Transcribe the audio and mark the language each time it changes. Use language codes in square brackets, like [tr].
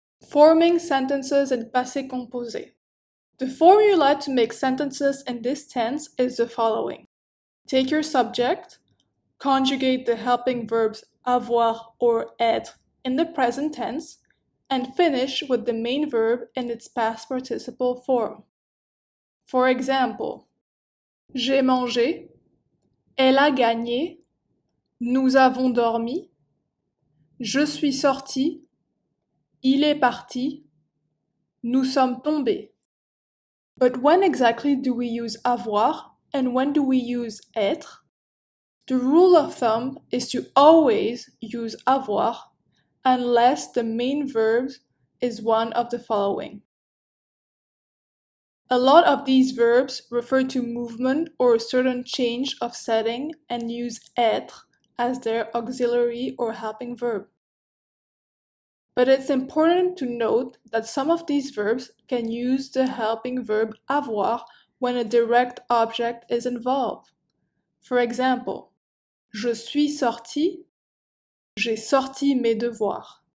[en] Forming sentences in passé composé. The formula to make sentences in this tense is the following. Take your subject, conjugate the helping verbs avoir or être in the present tense, and finish with the main verb in its past participle form. For example, [fr] j'ai mangé, elle a gagné, nous avons dormi, je suis sorti, il est parti, nous sommes tombés. [en] But when exactly do we use avoir and when do we use être? The rule of thumb is to always use avoir unless the main verb is one of the following. A lot of these verbs refer to movement or a certain change of setting and use être as their auxiliary or helping verb. But it's important to note that some of these verbs can use the helping verb avoir when a direct object is involved. For example, [fr] je suis sorti, j'ai sorti mes devoirs.